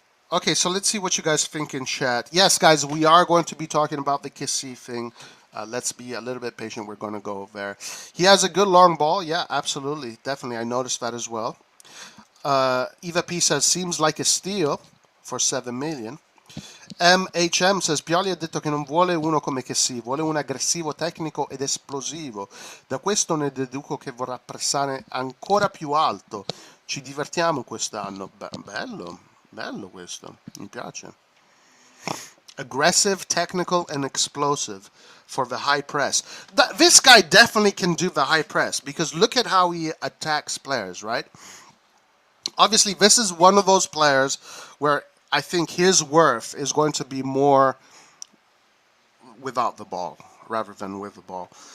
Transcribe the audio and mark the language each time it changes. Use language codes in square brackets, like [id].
[en] Okay, so let's see what you guys think in chat. Yes, guys, we are going to be talking about the Kessie thing. Let's be a little bit patient. We're going to go there. He has a good long ball. Yeah, absolutely. Definitely. I noticed that as well. Eva P says, seems like a steal for 7 million. [it] MHM [en] says, [it] Pioli ha detto che non vuole uno come Kessie, vuole un aggressivo, tecnico ed esplosivo. Da questo ne deduco che vorrà pressare ancora più alto. Ci divertiamo quest'anno. Bello, bello questo. Mi piace. [en] Aggressive, technical, and explosive for the high press. This guy definitely can do the high press because look at how he attacks players, right? Obviously, this is one of those players where I think his worth is going to be more without the ball rather than with the ball.